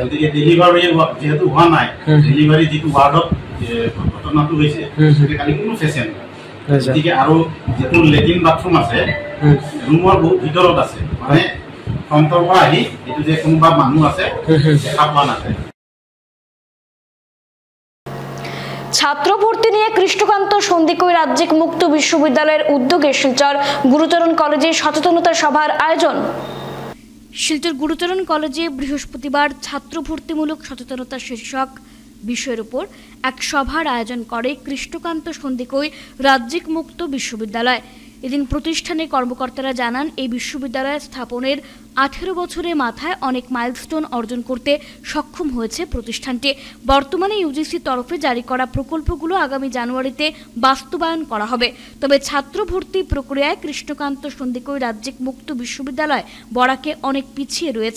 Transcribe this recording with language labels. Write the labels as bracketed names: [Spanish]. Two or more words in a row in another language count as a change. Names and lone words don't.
[Assamese] গতিকে ডেলিভাৰী যেহেতু হোৱা নাই ডেলিভাৰী যিটো ৱাৰ্ডত ঘটনাটো হৈছে খালি কোনো পেচেণ্ট গতিকে আৰু যিটো [English] latrine bathroom [Assamese] আছে ৰুমৰ বহুত ভিতৰত আছে মানে ফ্ৰণ্টৰ পৰা আহি এইটো যে কোনোবা মানুহ আছে দেখা পোৱা নাযায় [Bangla] ছাত্র ভর্তি নিয়ে কৃষ্ণকান্ত সন্দিকৈ রাজ্যিক মুক্ত বিশ্ববিদ্যালয়ের উদ্যোগে শিলচর গুরুচরণ কলেজে সচেতনতা সভার আয়োজন। শিলচর গুরুচরণ কলেজে বৃহস্পতিবার ছাত্র ভর্তিমূলক সচেতনতা শীর্ষক বিষয়ের উপর এক সভার আয়োজন করে কৃষ্ণকান্ত সন্দিকৈ রাজ্যিক মুক্ত বিশ্ববিদ্যালয়। এদিন প্রতিষ্ঠানে কর্মকর্তারা জানান এই বিশ্ববিদ্যালয় স্থাপনের 18 বছরের মাথায় অনেক মাইলস্টোন অর্জন করতে সক্ষম হয়েছে প্রতিষ্ঠানটি। বর্তমানে ইউজিসির তরফে জারি করা প্রকল্পগুলো আগামী জানুয়ারিতে বাস্তবায়ন করা হবে। তবে ছাত্র ভর্তি প্রক্রিয়ায় কৃষ্ণকান্ত সন্দিকৈ রাজ্যিক মুক্ত বিশ্ববিদ্যালয় বরাকে অনেক পিছিয়ে রয়েছে।